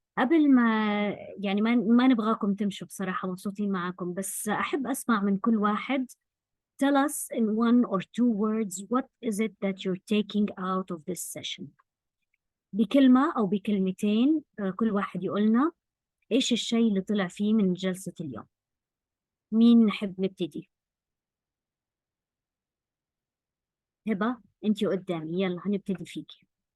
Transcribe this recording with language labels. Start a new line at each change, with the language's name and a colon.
Arabic: قبل ما يعني ما نبغاكم تمشوا بصراحة، مبسوطين معاكم، بس أحب أسمع من كل واحد.
English: Tell us in 1 or 2 words what is it that you're taking out of this session.
Arabic: بكلمة أو بكلمتين كل واحد يقولنا إيش الشيء اللي طلع فيه من جلسة اليوم. مين نحب نبتدي؟ هبة أنتي قدامي، يلا هنبتدي فيكي.